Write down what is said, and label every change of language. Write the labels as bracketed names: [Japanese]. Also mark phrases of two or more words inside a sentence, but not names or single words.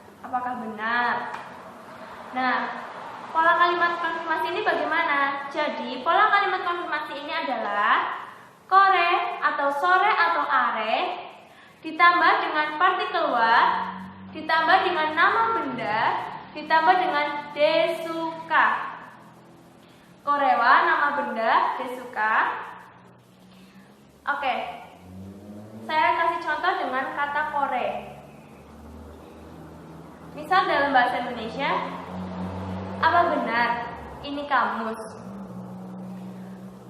[Indonesian] Nah, pola kalimat konfirmasi ini bagaimana? Jadi pola kalimat konfirmasi ini adalah kore atau sore atau are ditambah dengan partikel wa, ditambah dengan nama benda, ditambah dengan [Japanese] ですか. これは [Indonesian] nama benda, [Japanese] ですか. [Indonesian] Oke. Saya kasih contoh dengan kata kore. Misal dalam bahasa Indonesia, apa benar ini kamus?